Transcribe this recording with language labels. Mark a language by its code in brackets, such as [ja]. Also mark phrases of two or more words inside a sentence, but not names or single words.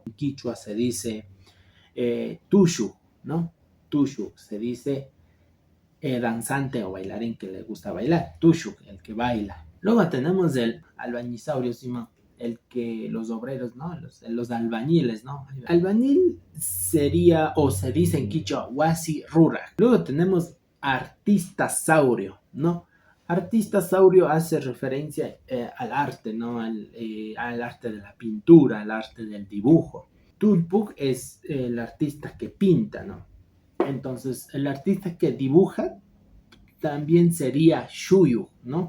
[es] En quichua se dice tushu, ¿no? Tushu se dice danzante o bailarín que le gusta bailar, tushu, el que baila. Luego tenemos el albañisaurio, el que los obreros, ¿no? Los albañiles, ¿no? Albañil sería, o se dice en quichua, [qu] wasi rura. [es] Luego tenemos artistasaurio, ¿no? Artistasaurio hace referencia al arte, ¿no? Al arte de la pintura, al arte del dibujo. Tulpuk es el artista que pinta, ¿no? Entonces, el artista que dibuja también sería Shuyu, ¿no?